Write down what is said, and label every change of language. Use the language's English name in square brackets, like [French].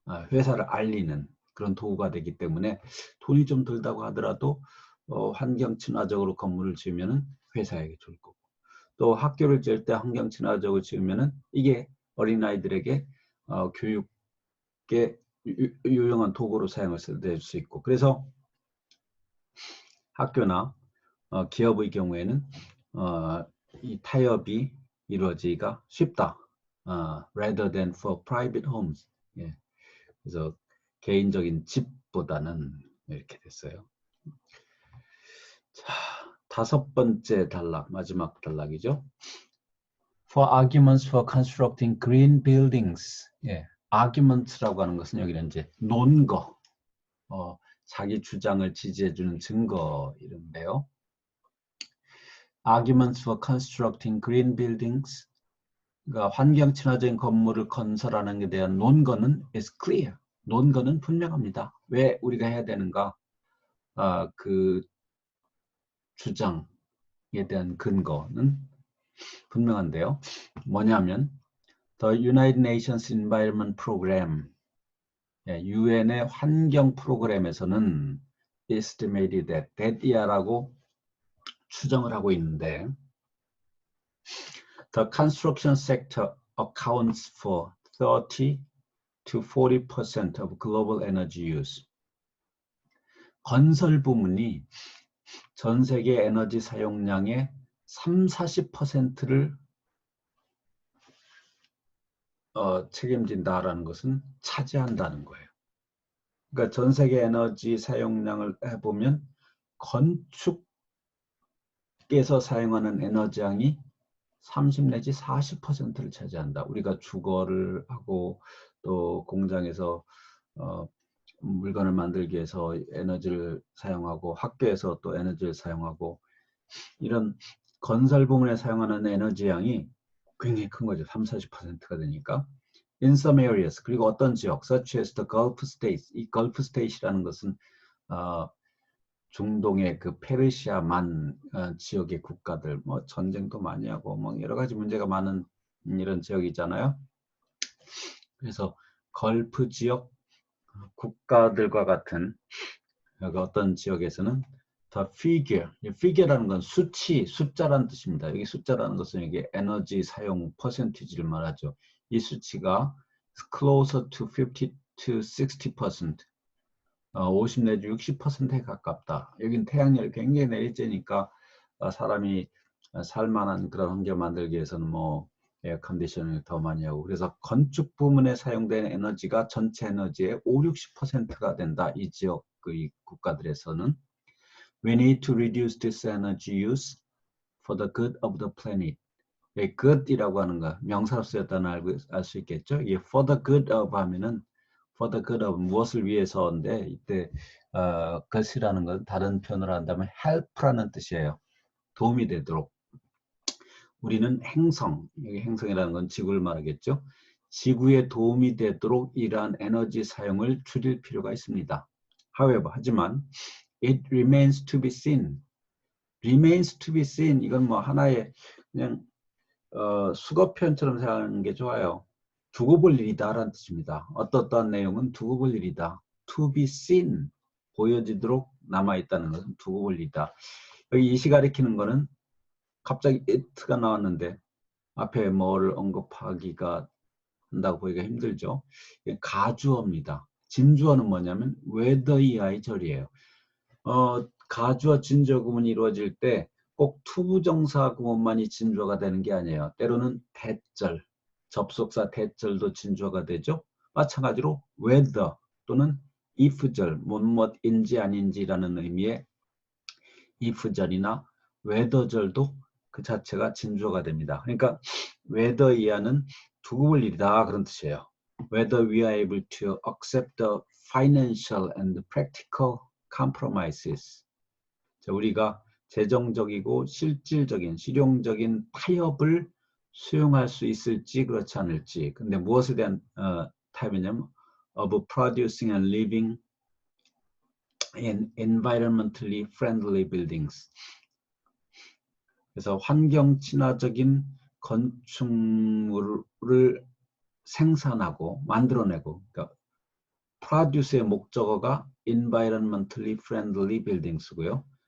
[Korean] 회사를 알리는 그런 도구가 되기 때문에 돈이 좀 들다고 하더라도 환경 친화적으로 건물을 지으면 회사에게 좋을 거고, 또 학교를 지을 때 환경 친화적으로 지으면 이게 어린아이들에게 교육에 유용한 도구로 사용을 될 수 있고, 그래서 학교나 기업의 경우에는 이 타협이 이루어지기가 쉽다. [English] rather than for private homes. [Korean] 예. 그래서 개인적인 집보다는 이렇게 됐어요. 자, 5번째 단락, 마지막 단락이죠. [English] For arguments for constructing green buildings. [Korean] 예. argument라고 하는 것은 여기는 이제 논거, 자기 주장을 지지해주는 증거 이런데요. [English] Arguments for constructing green buildings. [Korean] 그러니까 환경 친화적인 건물을 건설하는 데 대한 논거는 [English] is clear. [Korean] 논거는 분명합니다. 왜 우리가 해야 되는가? 그 주장에 대한 근거는 분명한데요. 뭐냐면 [English] The United Nations Environment Program, [Korean] 유엔의 환경 프로그램에서는 [English] estimated that [Korean] 이야라고 추정을 하고 있는데, [English] The construction sector accounts for 30 to 40% of global energy use. [Korean] 건설 부문이 전 세계 에너지 사용량의 30-40%를 책임진다라는 것은 차지한다는 거예요. 그러니까 전 세계 에너지 사용량을 해보면 건축에서 사용하는 에너지량이 30 내지 40%를 차지한다. 우리가 주거를 하고 또 공장에서 물건을 만들기 위해서 에너지를 사용하고 학교에서 또 에너지를 사용하고, 이런 건설 부문에 사용하는 에너지 양이 굉장히 큰 거죠. 30-40%가 되니까. [English] In some areas, [Korean] 그리고 어떤 지역, [English] such as the Gulf States. [Korean] 이 Gulf States라는 것은 중동의 그 페르시아만 지역의 국가들, 뭐 전쟁도 많이 하고 뭐 여러 가지 문제가 많은 이런 지역이잖아요. 그래서 걸프 지역 국가들과 같은 어떤 지역에서는 [English] the figure [Korean] 라는 건 수치, 숫자라는 뜻입니다. 여기 숫자라는 것은 이게 에너지 사용 퍼센티지를 말하죠. 이 수치가 [English] closer to 50 to 60%, [Korean] 50 내지 60%에 가깝다. 여긴 태양열이 굉장히 내리쬐니까 사람이 살만한 그런 환경 만들기 위해서는 뭐 에어컨디셔닝을 더 많이 하고, 그래서 건축 부문에 사용되는 에너지가 전체 에너지의 50-60%가 된다. 이 지역의 국가들에서는 [English] We need to reduce this energy use for the good of the planet. [Korean] good이라고 하는 거 명사로 쓰였다는 알 수 있겠죠. 이게 [English] for the good of [Korean] 하면은 for the good of 무엇을 위해서인데 이때 good이라는 건 다른 표현으로 한다면 help라는 뜻이에요. 도움이 되도록. 우리는 행성, 여기 행성이라는 건 지구를 말하겠죠. 지구에 도움이 되도록 이러한 에너지 사용을 줄일 필요가 있습니다. [English] However, [Korean] 하지만 [English] it remains to be seen. remains to be seen [Korean] 이건 뭐 하나의 그냥 수거 표현처럼 생각하는 게 좋아요. 두고 볼 일이다 라는 뜻입니다. 어떠한 내용은 두고 볼 일이다. [English] to be seen [Korean] 보여지도록 남아있다는 것은 두고 볼 일이다. 여기 이시 가리키는 거는 갑자기 it가 나왔는데 앞에 뭐를 언급하기가 한다고 보기가 힘들죠. 가주어입니다. 진주어는 뭐냐면 whether 절이에요. 가주어 진주어 구문이 이루어질 때 꼭 투부정사 구문만이 진주어가 되는 게 아니에요. 때로는 대절, 접속사 대절도 진주어가 되죠. 마찬가지로 whether 또는 if절, 뭐뭐인지 아닌지라는 의미의 if절이나 whether절도 그 자체가 진주어가 됩니다. 그러니까 whether 이하는 두고 볼 일이다 그런 뜻이에요. [English] Whether we are able to accept the financial and practical compromises. [Korean] 자, 우리가 재정적이고 실질적인 실용적인 타협을 수용할 수 있을지 그렇지 않을지. 근데 무엇에 대한 타협이냐면 [English] of producing and living in environmentally friendly buildings. [Korean] 그래서 환경 친화적인 건축물을 생산하고 만들어내고, 그러니까 produce의 목적어가 [English] environmentally friendly buildings [Korean] 고요.